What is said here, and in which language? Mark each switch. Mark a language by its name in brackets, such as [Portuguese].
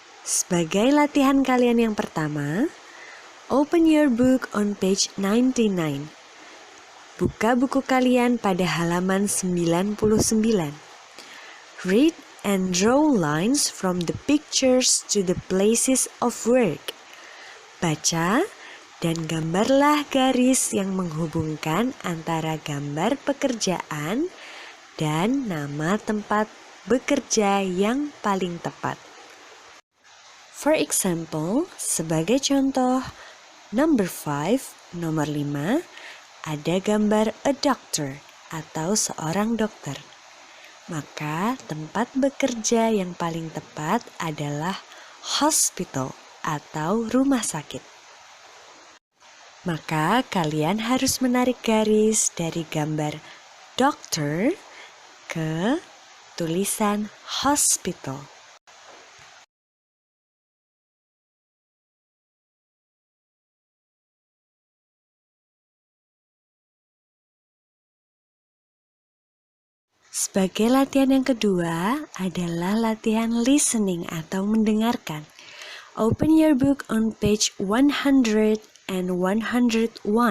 [Indonesian] Sebagai latihan kalian yang pertama, [English] open your book on page 99. [Indonesian] Buka buku kalian pada halaman 99. [English] Read and draw lines from the pictures to the places of work. [Indonesian] Baca dan gambarlah garis yang menghubungkan antara gambar pekerjaan dan nama tempat bekerja yang paling tepat. [English] For example, [Indonesian] sebagai contoh, nomor 5, ada gambar [English] a doctor [Indonesian] atau seorang dokter. Maka tempat bekerja yang paling tepat adalah hospital atau rumah sakit. Maka kalian harus menarik garis dari gambar doctor ke tulisan hospital. Sebagai latihan yang kedua adalah latihan listening atau mendengarkan. [English] Open your book on page 100 and 101.